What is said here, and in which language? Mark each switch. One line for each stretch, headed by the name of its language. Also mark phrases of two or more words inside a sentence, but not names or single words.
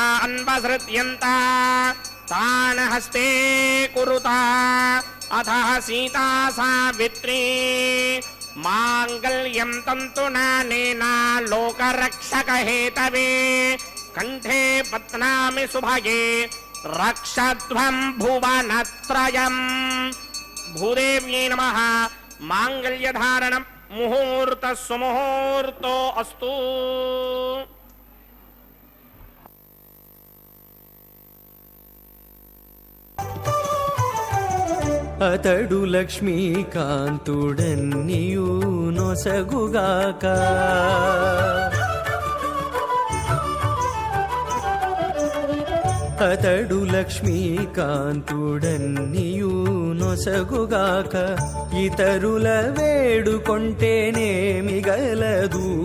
Sanskrit: अन्वसृत्यन्त तान् हस्ते कुरुता अथः सीता सावित्री माङ्गल्यं तन्तुनानेन लोकरक्षकहेतवे कण्ठे पत्नामि सुभगे रक्षध्वं भुवनत्रयम् भूदेव्यै नमः माङ्गल्यधारणं मुहूर्तः सुमुहूर्तो अस्तु
Telugu: అతడు లక్ష్మీకాంతుడన్నియు నొసగుగాక అతడు లక్ష్మీకాంతుడన్నియు నొసగుగాక ఇతరుల వేడుకొంటేనేమి గలదు